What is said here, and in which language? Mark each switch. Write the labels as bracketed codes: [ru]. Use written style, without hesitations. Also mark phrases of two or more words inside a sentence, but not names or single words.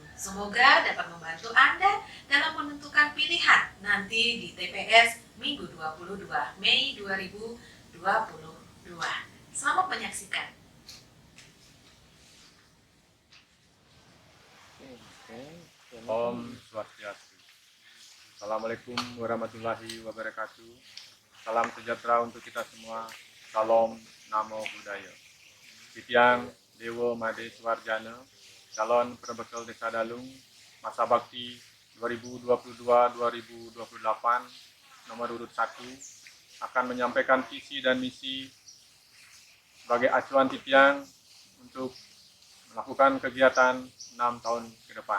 [id] Semoga dapat membantu Anda dalam menentukan pilihan nanti di TPS Minggu 22 Mei 2022. Selamat menyaksikan. [sa] Om Swastiastu. [ar] السلام عليكم ورحمة الله وبركاته. [id] Salam sejahtera untuk kita semua. Salam [pi] Namo Buddhaya. [id] Titiang Dewa Made Swarjana, calon perbekal Desa Dalung, masa bakti 2022-2028, nomor urut 1, akan menyampaikan visi dan misi sebagai acuan Titiang untuk melakukan kegiatan 6 tahun ke depan.